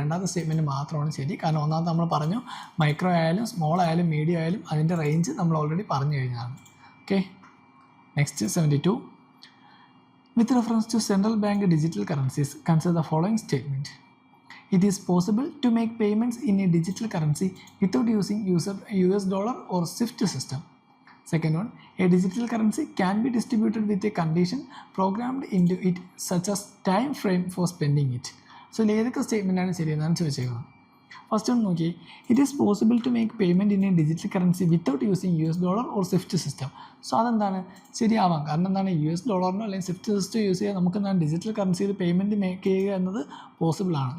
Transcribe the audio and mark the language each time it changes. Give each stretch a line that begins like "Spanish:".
Malayalam: രണ്ടാമത്തെ സ്റ്റേറ്റ്മെൻറ്റ് മാത്രമാണ് ശരി. കാരണം ഒന്നാമത് നമ്മൾ പറഞ്ഞു മൈക്രോ ആയാലും സ്മോൾ ആയാലും മീഡിയം ആയാലും അതിൻ്റെ റേഞ്ച് നമ്മൾ ഓൾറെഡി പറഞ്ഞു കഴിഞ്ഞതാണ്.
English: Okay, next 72. With reference to central bank digital currencies, consider the following statement. It is possible to make payments in a digital currency without using US dollar or SWIFT system. Second one, a digital currency can be distributed with a condition programmed into it such as time frame for spending it. So,
Malayalam: ഏതൊക്കെ സ്റ്റേറ്റ്മെൻറ്റാണ് ശരിയെന്നാണ് ചോദിച്ചേക്കുന്നത്. First ഒന്ന് നോക്കി,
English: It is possible to make payment in a digital currency without using US dollar or SWIFT system.
Malayalam: So അതെന്താണ്, ശരിയാവാം. കാരണം എന്താണ്, US ഡോളറിനോ അല്ലെങ്കിൽ Swift system use ചെയ്യാൻ നമുക്ക് എന്താണ് ഡിജിറ്റൽ കറൻസിയിൽ പേയ്മെൻറ്റ് മേക്ക് ചെയ്യുക എന്നത് പോസിബിൾ ആണ്.